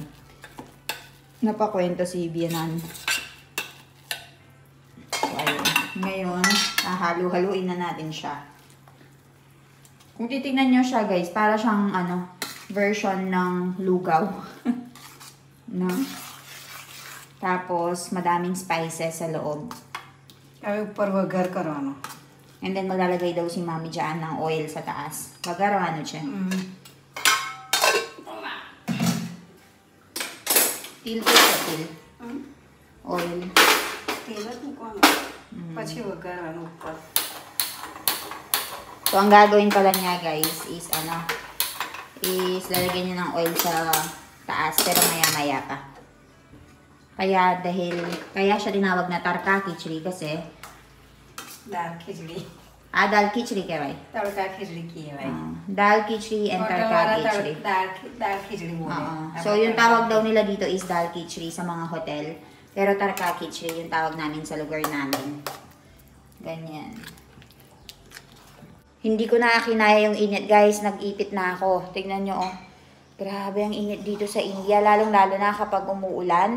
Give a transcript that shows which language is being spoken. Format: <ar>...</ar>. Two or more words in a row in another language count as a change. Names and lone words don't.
<tl>Napakwento si Bianan. So, ayun. Ngayon, halu-haluin na natin siya. Kung titignan nyo siya guys, para siyang version ng lugaw. No? Tapos, madaming spices sa loob.</tl> <gu>હવે ઉપર વઘાર કરવાનો.</gu> <en>And then,</en> <tl>maglalagay daw si Mami dyan ng oil sa taas. Bagarano siya. Til po sa til. Oil.</tl> <gu>તેલ જ મૂકવાનું. પછી વઘારવાનું ઉપર.</gu> <tl>So, ang gagawin pala niya, guys, is lalagyan niya ng oil sa taas, pero maya-maya pa. Kaya siya tinawag na tarka khichdi kasi</tl> <gu>દાળ ખીચડી. dal khichdi kehવાય. તડકા ખીચડી કહેવાય.</gu> <en>Dal khichdi and tarka khichdi.</en> <gu>દાળ ખીચડી બોલે.</gu> <tl>So, yung tawag daw nila dito is dal khichdi sa mga hotel. Pero tarka khichdi yung tawag namin sa lugar namin. Ganyan. Hindi ko na kinaya yung init, guys. Nag-ipit na ako. Tignan nyo, oh. Grabe ang init dito sa India. Lalong-lalo na kapag umuulan.</tl>